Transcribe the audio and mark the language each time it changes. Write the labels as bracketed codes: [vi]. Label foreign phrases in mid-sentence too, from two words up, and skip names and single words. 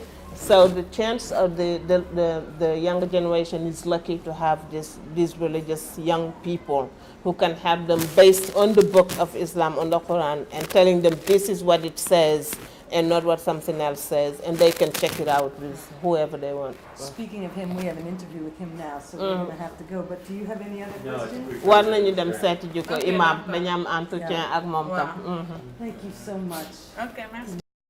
[en] So the chance of the younger generation is lucky to have these religious young people who can have them based on the book of Islam, on the Quran, and telling them this is what it says and not what something else says, and they can check it out with whoever they want. Speaking of him, we have an interview with him now, so we're going to have to go. But do you have any other questions? [wo] War nañu dem seeti ji ko imam dañu am entretien ak moom tam. [en] Thank you so much. [fr] Okay, merci.